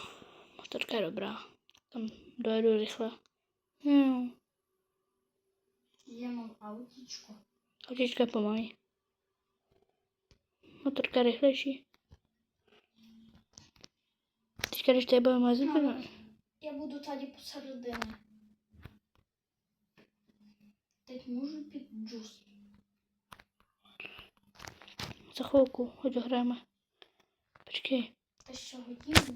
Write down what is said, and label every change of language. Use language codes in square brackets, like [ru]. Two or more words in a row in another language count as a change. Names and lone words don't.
[cs] Motorka je dobrá. Tam dojedu rychle. Jo. [uk] Я мав аутічко. [cs] Autíčka je pomalý. Motorka je rychlejší. Teďka, když tady budeme mazit, [uk] Я буду тоді посередині. [cs] Teď můžu pít džus. za chvilku, ať ho hrajeme. Počkej, [uk] Та ще годину.